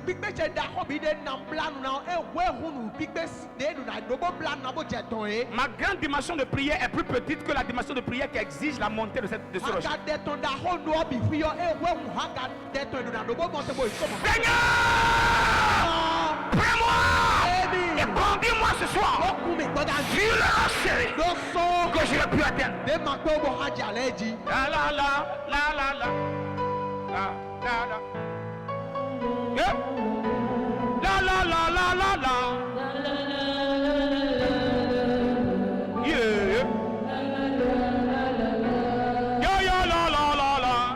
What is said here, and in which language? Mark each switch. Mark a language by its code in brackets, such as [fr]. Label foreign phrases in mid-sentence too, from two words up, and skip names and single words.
[fr] Ma grande dimension de prière est plus petite que la dimension de prière qui exige la montée de ce rocher. Seigneur, prends-moi et conduis-moi ce soir sur le rocher que je ne peux atteindre. La la la la la la la la la. Yeah. La la la la la la. Yeah. Yeah yeah la la la la.